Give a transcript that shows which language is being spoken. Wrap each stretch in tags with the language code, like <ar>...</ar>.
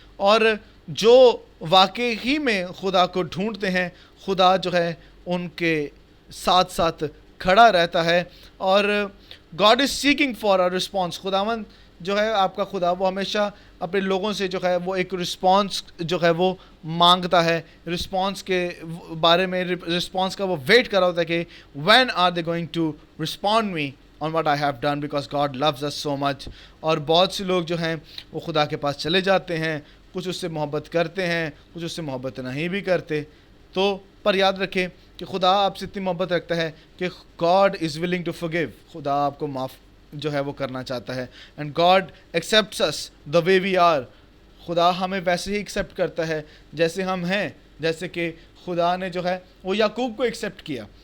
<ur>اور جو واقعی میں خدا کو ڈھونڈتے ہیں، خدا جو ہے ان کے ساتھ ساتھ کھڑا رہتا ہے. اور</ur> <en>God is seeking for a response.</en> <ur>خداوند جو ہے آپ کا خدا وہ ہمیشہ اپنے لوگوں سے جو ہے وہ ایک رسپانس جو ہے وہ مانگتا ہے. رسپانس کے بارے میں رسپانس کا وہ ویٹ کر رہا ہوتا ہے کہ</ur> <en>when are they going to respond me on what I have done, because God loves us so much.</en> <ur>اور بہت سے لوگ جو ہیں وہ خدا کے پاس چلے جاتے ہیں، کچھ اس سے محبت کرتے ہیں، کچھ اس سے محبت نہیں بھی کرتے. تو پر یاد رکھیں کہ خدا آپ سے اتنی محبت رکھتا ہے کہ</ur> <en>God is willing to forgive.</en> <ur>خدا آپ کو معاف جو ہے وہ کرنا چاہتا ہے.</ur> <en>And God accepts us the way we are.</en> <ur>خدا ہمیں ویسے ہی ایکسیپٹ کرتا ہے جیسے ہم ہیں. جیسے کہ خدا نے جو ہے وہ یعقوب کو ایکسیپٹ کیا.</ur>